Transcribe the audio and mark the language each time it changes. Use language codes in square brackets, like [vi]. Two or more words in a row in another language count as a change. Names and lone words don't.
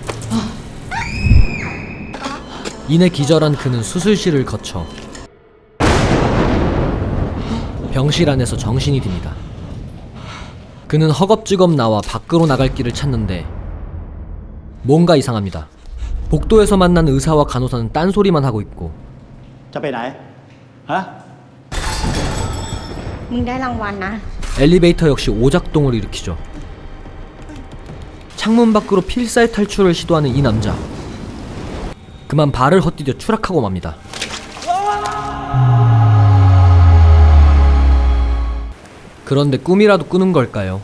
[ko] 이내 기절한 그는 수술실을 거쳐 병실 안에서 정신이 듭니다. 그는 허겁지겁 나와 밖으로 나갈 길을 찾는데 뭔가 이상합니다. 복도에서 만난 의사와 간호사는 딴소리만 하고 있고 [th] จะไปไหนฮะ มึงได้รางวัลนะ [ko] 엘리베이터 역시 오작동을 일으키죠. 창문 밖으로 필사의 탈출을 시도하는 이 남자. 그만 발을 헛디뎌 추락하고 맙니다. 그런데 꿈이라도 꾸는 걸까요?